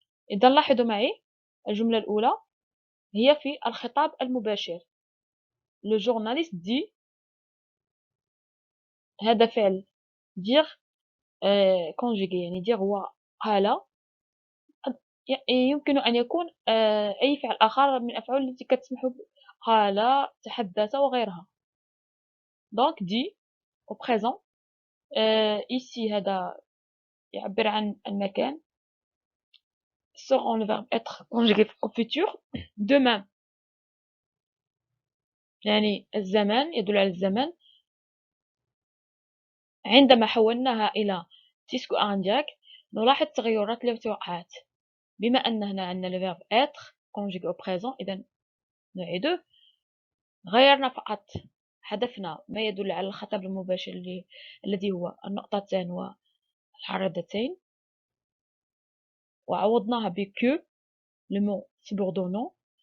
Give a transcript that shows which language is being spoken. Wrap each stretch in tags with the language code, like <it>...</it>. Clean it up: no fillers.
<ar>إذا لاحظوا معي الجملة الأولى هي في الخطاب المباشر.</ar> <fr>Le journaliste dit،</fr> <ar>هذا فعل</ar> <fr>dire conjugué، يعني dire هو قال.</fr> <ar>يمكن أن يكون أي فعل آخر من الأفعال التي كتسمح قال، تحدث وغيرها.</ar> <fr>donc dit au présent.</fr> <ar>ici هذا يعبر عن المكان.</ar> <fr>seront le verbe être conjugué au futur.</fr> <ar>demain يعني الزمان، يدل على الزمن. عندما حولناها إلى</ar> <fr>discours indirect</fr> <ar>نلاحظ تغيرات التي وقعت. بما أن هنا عندنا</ar> <fr>le verbe être conjugué au présent،</fr> <ar>إذا نعيده. غيرنا فقط، حذفنا ما يدل على الخطاب المباشر الذي هو النقطتان والحركتين، وعوضناها ب</ar> <fr>que le mot subordonnant.</fr>